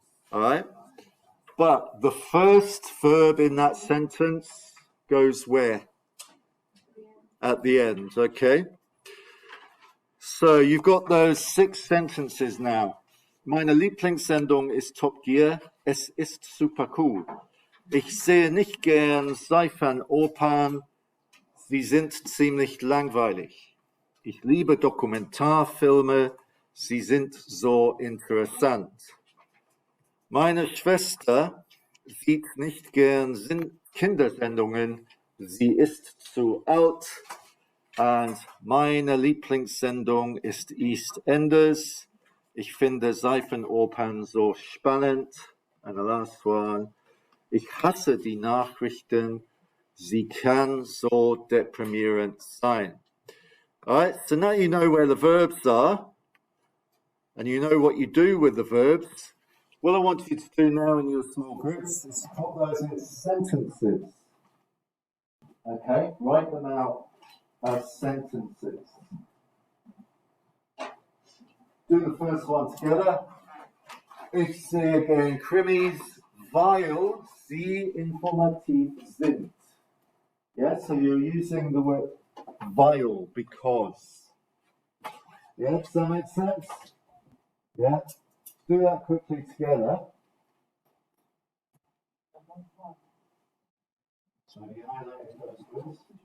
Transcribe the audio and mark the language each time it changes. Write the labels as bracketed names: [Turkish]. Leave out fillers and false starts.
[English] All right. But the first verb in that sentence goes where? At the end, okay? So you've got those 6 sentences now. [German] Meine Lieblingssendung ist Top Gear. Es ist super cool. Ich sehe nicht gern Seifenopern. Sie sind ziemlich langweilig. Ich liebe Dokumentarfilme. Sie sind so interessant. Meine Schwester sieht nicht gern Kindersendungen. Sie ist zu alt. Und meine Lieblingssendung ist EastEnders. Ich finde Seifenopern so spannend. [English] And the last one. [German] Ich hasse die Nachrichten. Sie kann so deprimierend sein. [English] All right, so now you know where the verbs are. And you know what you do with the verbs. What I want you to do now in your small groups is put those in sentences. Okay, write them out as sentences. Do the first one together. [German] Ich sehe gern Krimis, weil sie informativ sind. [English] Yeah, so you're using the word weil, because. Yeah, does that make sense? Yeah, do that quickly together. So you highlight those words.